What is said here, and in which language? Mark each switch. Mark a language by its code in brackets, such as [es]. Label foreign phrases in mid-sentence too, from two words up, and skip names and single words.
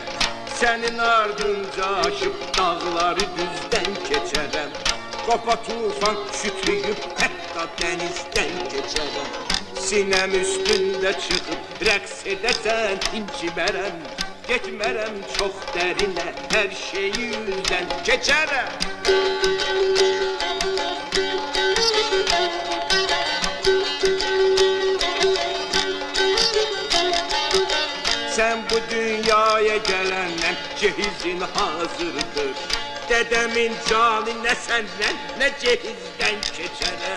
[tr] Senin ardınca aşıp dağları düzden keçərəm. [az] Qopa tufan şütüyüb hətta dənizdən keçərəm. [tr] Sinem üstünde çıkıp [az] rəqs edəsən incimərəm. Getmərəm çox dərinə, hər şeyi yüzdən keçərəm. [tr] Sen bu dünyaya gelenden cehizin hazırdır. Dedemin canı ne senden ne cehizden keçerem.